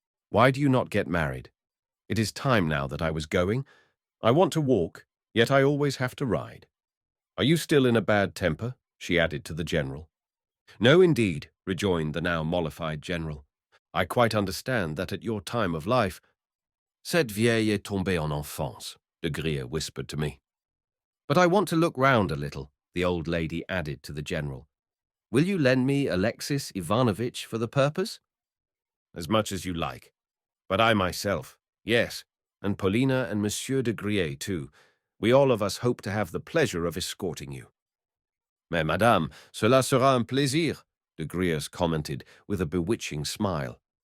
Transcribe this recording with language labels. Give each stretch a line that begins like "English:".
English: Why do you not get married? It is time now that I was going. I want to walk, yet I always have to ride. Are you still in a bad temper? She added to the general. No, indeed, rejoined the now mollified general. I quite understand that at your time of life.
French: Cette vieille est tombée en enfance, de Grieux
English: whispered to me. But I want to look round a little, the old lady added to the general. Will you lend me Alexis Ivanovitch for the purpose? As much as you like. But I myself, yes, and Polina and Monsieur de Grieux too. We all of us hope to have the pleasure of escorting you.
French: Mais madame, cela sera un plaisir,
English: de Grieux commented with a bewitching smile.